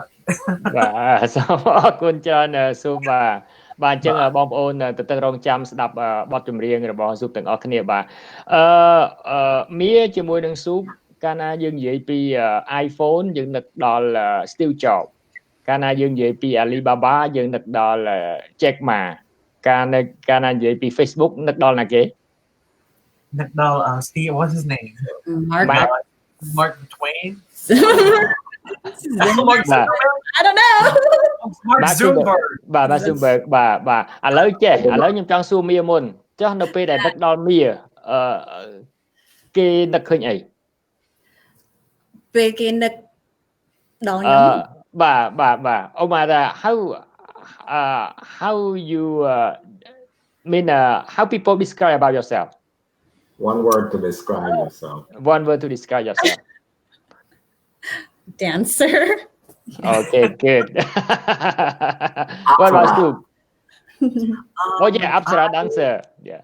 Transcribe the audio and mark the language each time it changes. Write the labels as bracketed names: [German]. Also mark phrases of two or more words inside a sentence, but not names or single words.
[Khmer] សូមអរគុណច្រើនស៊ូបបាទអញ្ចឹងបងប្អូនទៅរងចាំស្ដាប់បទចម្រៀងរបស់ស៊ូបទាំងអស់គ្នាបាទមាជាមួយនឹងស៊ូបកាលណាយើងនិយាយពី iPhone យើងនឹកដល់ Steve Jobs កាលណាយើងនិយាយពី Alibaba យើងនឹកដល់ Jack Ma កាលណានិយាយពី Facebook នឹកដល់ណាគេ នឹកដល់ [English] Steve what's his name Mark Twain I don't know Mark Zuckerberg [Khmer] បាទ Zuckerberg បាទឥឡូវខ្ញុំចង់សួរមាមុនចុះនៅពេលដែលនឹកដល់មាគេនឹកឃើញអី ពេលគេនឹកដល់ខ្ញុំ បាទអូម៉ាថា [English] how you mean how people describe about yourself one word to describe yourself dancer okay good what about you oh yeah Apsara dancer yeah